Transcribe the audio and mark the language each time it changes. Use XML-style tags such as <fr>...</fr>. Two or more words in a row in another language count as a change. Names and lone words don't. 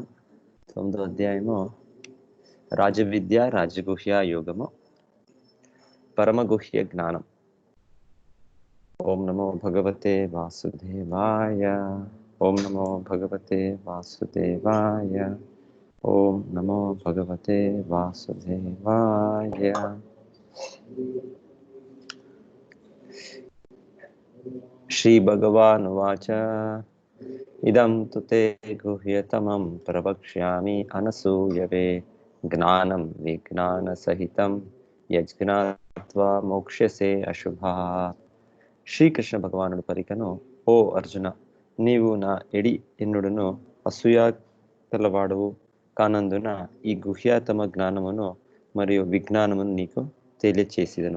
<te>9వ అధ్యాయము రాజవిద్య రాజగుహ్య యోగము పరమగుహ్య జ్ఞానం.</te> <sa>ఓం నమో భగవతే వాసుదేవాయ, ఓం నమో భగవతే వాసుదేవాయ, ఓం నమో భగవతే వాసుదేవాయ. శ్రీ భగవానువాచ ఇదం తు తే గుహ్యతమం ప్రవక్ష్యామి అనసూయవే జ్ఞానం విజ్ఞాన సహితం యజ్ఞాత్వా మోక్ష్యసే అశుభాత్.</sa> <te>శ్రీకృష్ణ భగవానుడు పలికెను, ఓ అర్జున, నీవు నా ఎడి ఎన్నుడును అసూయ కలవాడువు కానందున ఈ గుహ్యతమ జ్ఞానమును మరియు విజ్ఞానమును నీకు తెలియచేసేదను.</te>